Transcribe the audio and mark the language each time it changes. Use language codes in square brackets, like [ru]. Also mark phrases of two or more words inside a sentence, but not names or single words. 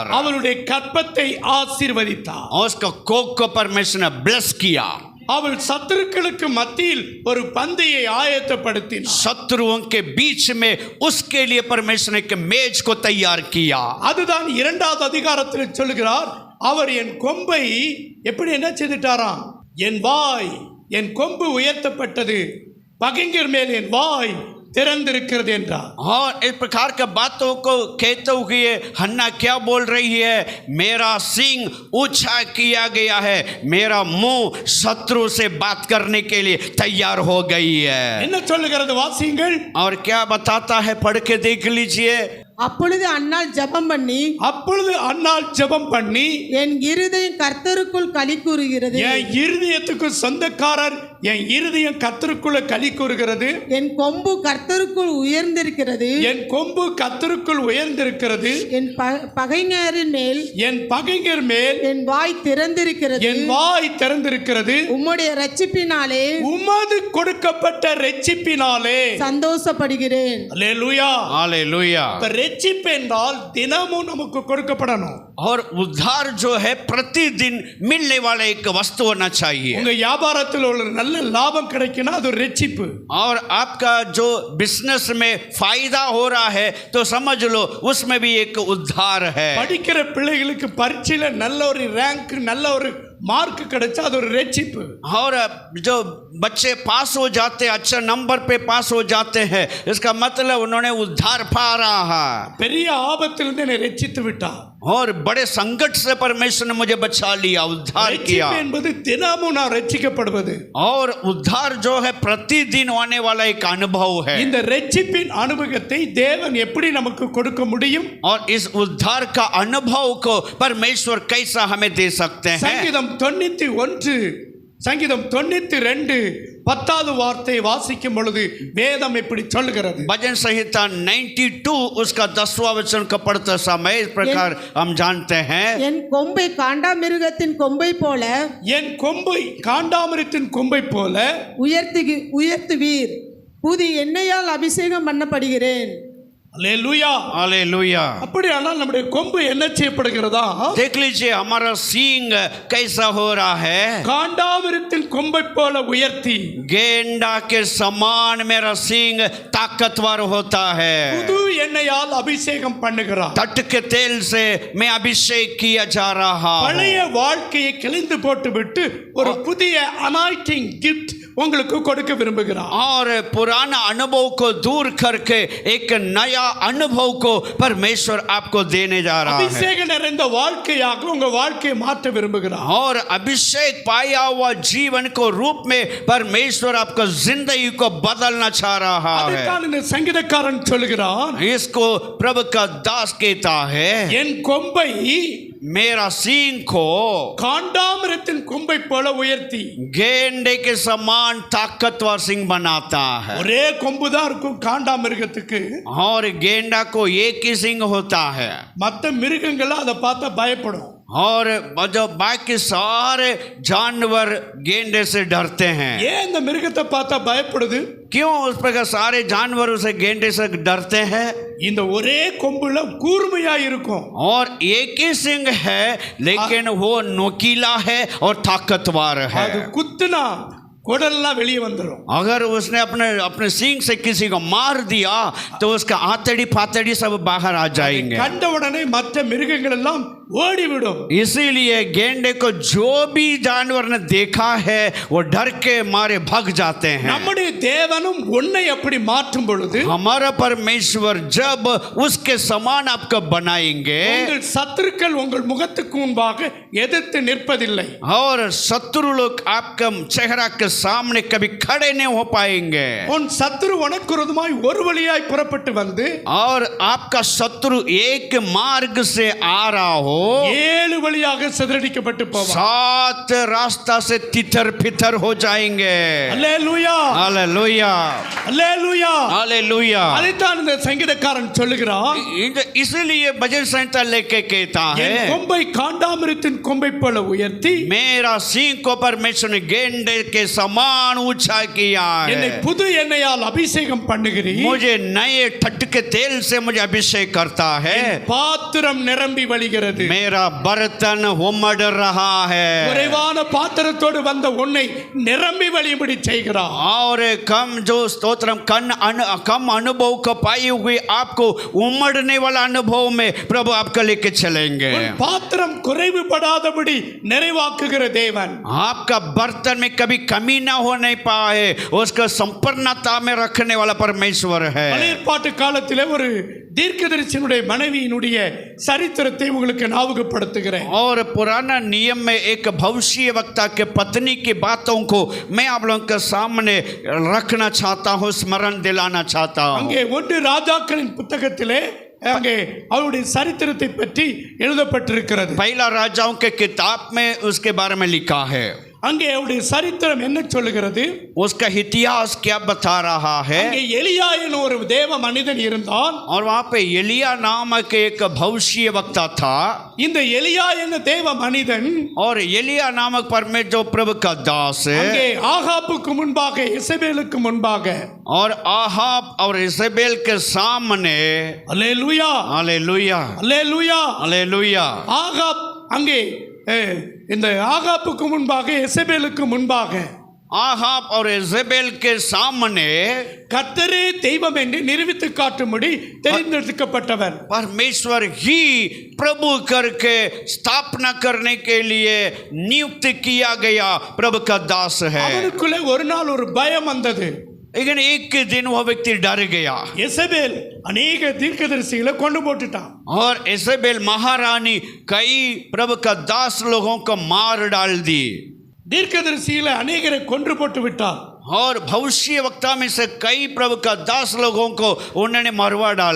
[ta] அவருடைய கற்பத்தை ஆசீர்வதித்தார். [hi] और उसका कोख को परमेश्वर ने ब्लेस किया। [ta] அவள் சத்துருக்களுக்கு மத்தியில் ஒரு பந்தியை ஆயத்தப்படுத்தினார். [hi] शत्रुओं के बीच में उसके लिए परमेश्वर ने एक मेज को तैयार किया। [ta] அதுதான் 2வது அதிகாரத்தில் சொல்கிறார். அவர் என் கொம்பை எப்படி என்ன செய்துட்டாராம்? என் கொம்பு உயர்த்தப்பட்டது, பகைஞர் மேல் என் வாய் திறந்திருக்கிறது என்றார். [hi] और इस प्रकार के बातों को कहते हुए हन्ना क्या बोल रही है? मेरा सिंग ऊंचा किया गया है, मेरा मुंह शत्रु से बात करने के लिए तैयार हो गई है। [ta] என்ன சொல்லுகிறது வாசியுங்கள். [hi] और क्या बताता है? पढ़ के देख लीजिए। [ta] அப்பொழுது அன்னாள் ஜெபம் பண்ணி, அப்பொழுது அன்னாள் ஜெபம் பண்ணி, என் இருதயம் கர்த்தருக்குள் களி கூறுகிறது, என் இருதயத்துக்கு சொந்தக்காரர், என் இருதயம் கர்த்தருக்குள்ள களி கூறுகிறது, என் கொம்பு கர்த்தருக்குள் உயர்ந்திருக்கிறது, என் கொம்பு கர்த்தருக்குள் உயர்ந்திருக்கிறது, என் பகைஞரின் மேல் என் பகைஞர் மேல் என் வாய் திறந்திருக்கிறது, என் வாய் திறந்திருக்கிறது, உம்முடைய இரட்சிப்பினாலே உமது கொடுக்கப்பட்ட இரட்சிப்பினாலே சந்தோஷப்படுகிறேன். அல்லேலூயா. [hi] हालेलुया। [ta] இரட்சிப்பு என்றால் தினமும் நமக்கு கொடுக்கப்படணும். [hi] और उद्धार जो है प्रतिदिन मिलने वाला एक वस्तु होना चाहिए। [ta] உங்க வியாபாரத்தில் ஒரு நல்ல லாபம் கிடைக்குன்னா அது ஒரு இரட்சிப்பு. [hi] और आपका जो बिजनेस में फायदा हो रहा है तो समझ लो उसमें भी एक उद्धार है। [ta] படிக்கிற பிள்ளைகளுக்கு பரீட்சையில நல்ல ஒரு ரேங்க், நல்ல ஒரு मार्क கிடைச்சா அது ஒரு இரட்சிப்பு. [hi] और जो बच्चे पास हो जाते हैं, अच्छे नंबर पे पास हो जाते हैं, इसका मतलब उन्होंने उद्धार पा रहा है। [ta] பெரிய ஆபத்திலிருந்து என்னை ரட்சித்து விட்டார். [hi] और बड़े संकट से परमेश्वर ने मुझे बचा लिया, उद्धार किया। [ta] ரட்சிப்பு என்பது தினமும் நான் ரட்சிக்கப்படுவது. [hi] और उद्धार जो है प्रतिदिन होने वाला एक अनुभव है। [ta] இந்த ரட்சிப்பின் அனுபவத்தை தேவன் எப்படி நமக்கு கொடுக்க முடியும்? [hi] और इस उद्धार का अनुभव को परमेश्वर कैसा हमें दे सकते हैं? [ta] சங்கீதம் 92 10வது வார்த்தையை வாசிக்கும் பொழுது வேதம் இப்படி சொல்லுகிறது. [hi] भजन संहिता 92 उसका 10वां वचन को पढ़ते समय इस प्रकार हम जानते हैं, [ta] என் கொம்பை காண்டாமிருகத்தின் கொம்பை போல என் கொம்பை காண்டாமிருகத்தின் கொம்பை போல உயர்த்துவீர், புது எண்ணெயால் அபிஷேகம் பண்ணப்படுகிறேன். அல்லேலூயா. [hi] हालेलुया। [ta] அப்படியானால் நம்முடைய கொம்பு என்ன செய்யப்படுகிறதா? [hi] देख लीजिए हमारा सींग कैसा हो रहा है। [ta] காண்டாமிருத்தின் கொம்பை போல உயர்த்தி [hi] गेंडा के समान मेरा सींग ताकतवर होता है। [ta] புது எண்ணெயால் அபிஷேகம் பண்ணுகிறார். [hi] तट के तेल से मैं अभिषेक किया जा रहा हूँ। [ta] பழைய வாழ்க்கையை கிழிந்து போட்டுவிட்டு ஒரு புதிய [en] anointing gift [ta] உங்களுக்கு கொடுக்க விரும்புகிறார். [hi] और पुराना अनुभव को दूर करके एक नया अनुभव को परमेश्वर आपको देने जा रहा है। [ta] அபிஷேக நிறைந்த வாழ்க்கையாக உங்க வாழ்க்கையை மாற்ற விரும்புகிறார். [hi] और अभिषेक पाया हुआ जीवन को रूप में परमेश्वर आपको जिंदगी को बदलना चाह रहा है। [ta] அதைத்தான் இந்த சங்கீதக்காரன் சொல்கிறான், [hi] इसको प्रभु का दास कहता है, [ta] என் கொம்பை [hi] मेरा सींग को [ta] காண்டாமிருத்தின் கொம்பை போல உயர்த்தி. [hi] गेंडे के समान ताकतवर सिंह बनाता है। [ta] ஒரே கொம்பு தான் இருக்கும் காண்டாமிருகத்துக்கு. [hi] और गेंडा को एक ही सिंग होता है। [ta] மற்ற மிருகங்கள் அதை பார்த்தா பயப்படும். [hi] और जो बाकी सारे जानवर गेंडे से डरते हैं। [ta] ஏன் இந்த மிருகத்தை பார்த்தா பயப்படுது? [hi] क्यों उस प्रकार सारे जानवर उसे गेंडे से डरते हैं? [ta] இந்த ஒரே கொம்புல கூர்மையா இருக்கும். [hi] और एक ही सिंग है लेकिन वो नोकीला है और ताकतवर है। [ta] அது குத்துனா குடல்லாம் வெளியே வந்துடும். [hi] अगर उसने अपने सींग से किसी को मार दिया तो उसका आतड़ी फातड़ी सब बाहर आ जाएंगे। [ta] கண்ட உடனே மற்ற மிருகங்கள் எல்லாம் ஓடிவிடும். [hi] इसीलिए गेंडे को जो भी जानवर ने देखा है वो डर के मारे भाग जाते हैं। [ta] நம்முடைய தேவனும் உன்னை அப்படி மாற்றும் பொழுது [hi] हमारा परमेश्वर जब उसके समान आपको बनाएंगे [ta] உங்கள் சத்துருக்கள் உங்கள் முகத்துக்கு முன்பாக எதிர்த்து நிற்பதில்லை. [hi] और शत्रु लोग आपके चेहरा के सामने कभी खड़े नहीं हो पाएंगे। [ta] உன் சத்துரு உனக்கு விரோதமாய் ஒரு வழியாய் புறப்பட்டு வந்து [hi] और आपका शत्रु एक मार्ग से आ रहा हो, [ta] ஏழு வழியாக சிதறடிக்கப்பட்டு போவான். [hi] 7 रास्ता से तितर फितर हो जाएंगे। [ta] அல்லேலூயா, [hi] हालेलुया, [ta] அல்லேலூயா. [hi] हालेलुया। [ta] அதைத்தான் இந்த சங்கீதக்காரன் சொல்லுகிறான், [hi] इसलिए भजन संहिता लेके कहता [ta] என் [hi] है, [ta] கொம்பை காண்டாமிருத்தின் கொம்பை போல உயர்த்தி [hi] मेरा सिंह को परमेश्वर ने गेंडे के समान ऊंचा किया [ta] என்னை [hi] है। [ta] புது எண்ணெயால் அபிஷேகம் பண்ணுகிறீர். [hi] मुझे नए ठट के तेल से मुझे अभिषेक करता है। [ta] பாத்திரம் நிரம்பி வழிகிறது. [hi] मेरा बर्तन उमड़ रहा है [ta] குறைவான பாத்திரத்தோடு வந்த உன்னை நிரம்பி வழியும்படி செய்கிறார். [hi] और कम जो स्तोत्रम कम अनुभव को पाई हुई आपको उमड़ने वाला अनुभव में प्रभु आपको लेके चलेंगे। [ta] உன் பாத்திரம் குறைவுபடாதபடி நிறைவாக்குகிற தேவன். [hi] आपका बर्तन में कभी कमी ना होने पाए उसका संपन्नता में रखने वाला परमेश्वर है। [ta] பழைய ஏற்பாட்டு காலத்திலே ஒரு தீர்க்கதரிசியினுடைய மனைவியினுடைய சரித்திரத்தை உங்களுக்கு ஞாபகப்படுத்துகிறேன். [hi] और पुराना नियम में एक भविष्य वक्ता के पत्नी की बातों को मैं आप लोगों के सामने रखना चाहता हूँ, स्मरण दिलाना चाहता हूँ। [ta] அங்கே ஒன்று ராஜாக்களின் புத்தகத்திலே அங்கே அவருடைய சரித்திரத்தை பற்றி எழுதப்பட்டிருக்கிறது. [hi] पहला राजाओं के किताब में उसके बारे में लिखा है। [ta] அங்கே அவருடைய சரித்திரம் என்ன சொல்லுகிறது? [hi] उसका इतिहास क्या बता रहा है? [ta] அங்கே எலியா என்ற ஒரு தேவ மனிதன் இருந்தான். [hi] और वहाँ पे एलिया नामक एक भविष्य वक्ता था। [ta] இந்த எலியா என்ற தேவ மனிதன் [hi] और एलिया नामक परमेश्वर जो प्रभु का दास [ta] அங்கே [hi] है [ta] ஆகாப்புக்கு முன்பாக இசபேலுக்கு முன்பாக [hi] और आहाब और इजेबेल के सामने [ta] அல்லேலூயா, [hi] हालेलुया, [ta] அல்லேலூயா. [hi] हालेलुया। [ta] ஆகாப் அங்கே இந்த ஆகாப்புக்கு முன்பாக இசபேலுக்கு முன்பாக [hi] आहाब और इजेबेल के सामने [ta] கர்த்தரே தெய்வம் என்று நிரூபித்து காட்டும்படி தெரிந்தெடுக்கப்பட்டவர் [hi] परमेश्वर ही प्रभु करके स्थापना करने के लिए नियुक्त किया गया प्रभु का दास है। [ta] அவனுக்குள்ளே ஒரு நாள் ஒரு பயம் வந்தது. [hi] लेकिन एक दिन वो व्यक्ति डर गया [ta] இசபேல் अनेक தீர்க்கதரிசிகளை கொண்டு போட்டுட்டான். [hi] और इजेबेल महारानी कई प्रभु का दास लोगों को मार डाल दी। [ta] தீர்க்கதரிசிகளை अनेकரை கொன்று போட்டு விட்டார். [hi] और भविष्य वक्ता में से कई प्रभु का दास लोगों को उन्होंने मरवा डाला।